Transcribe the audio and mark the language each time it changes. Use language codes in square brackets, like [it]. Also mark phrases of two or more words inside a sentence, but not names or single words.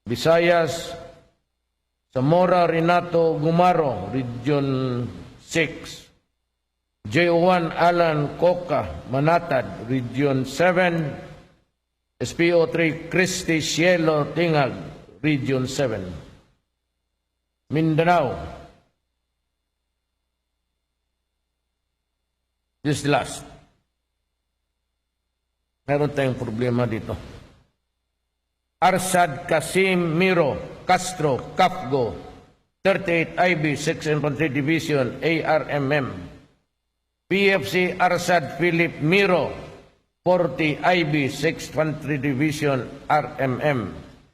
[en] Visayas, Zamora Renato Gumaro, Region 6. JO1 Alan Coca, Manatad, Region 7. SPO3 Christy Cielo Tingag, Region 7. Mindanao. This last. [tl] Meron tayong problema dito. [en] Arsad Kasim Miro Castro Kafgo, 38 IB 6 Infantry Division ARMM. PFC Arsad Philip Miro, 40 IB 6 Infantry Division RMM.